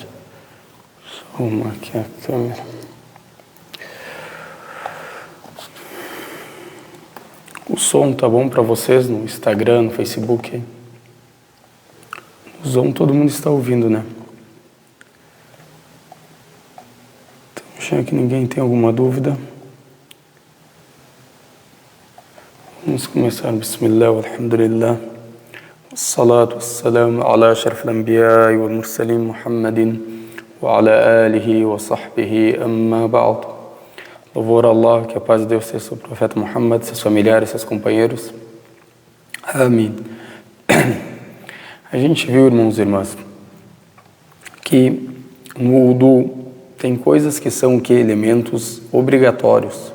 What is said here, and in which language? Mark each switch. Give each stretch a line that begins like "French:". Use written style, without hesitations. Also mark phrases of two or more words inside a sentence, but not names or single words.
Portuguese: Deixa eu arrumar aqui a câmera. O som tá bom para vocês no Instagram, no Facebook? O som todo mundo está ouvindo, né? Então, já que ninguém tem alguma dúvida, vamos começar.
Arabic: بسم الله، الحمد لله. الصلاة والسلام على أشرف الأنبياء والمرسلين محمد وعلى آله وصحبه أما بعد.
Portuguese: Louvor a Allah, que a paz de Deus seja sobre o profeta Muhammad, seus familiares, seus companheiros. Amém. A gente viu, irmãos e irmãs, que no wudu tem coisas que são elementos obrigatórios.